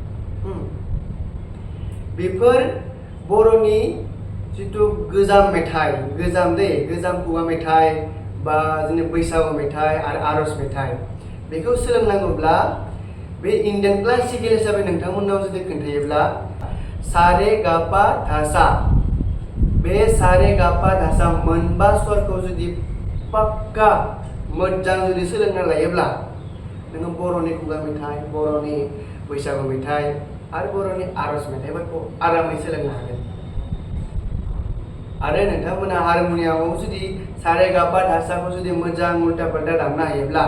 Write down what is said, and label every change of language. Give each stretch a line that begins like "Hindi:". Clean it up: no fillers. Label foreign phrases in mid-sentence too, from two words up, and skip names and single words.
Bodo: बेफोर बर'नि जिथु गोजाम मेथाइ गोजाम खुगा मेथाइ बा जोंनि बैसागु मेथाइ आरो आरज मेथाइ बेखौ सोलोंनांगौब्ला बे
English: Indian classical
Bodo: हिसाबै नोंथांमोननाव जुदि खोन्थायोब्ला सा रे गा पा धा सा बे सा रे गा पा धा सा मोनबा स्वरखौ जुदि पाक्का मोजां जुदि सोलोंना लायोब्ला नोङो बर'नि खुगा मेथाइ बर'नि बैसागु मेथाइ आरो बर'नि आरज मेथाइफोरखौ आरामै सोलोंनो हागोन आरो नोंथांमोना हारमनियामाव जुदि सा रे गा पा धा साखौ जुदि मोजां
Hindi: उल्टा पाल्टा
Bodo: दामनो हायोब्ला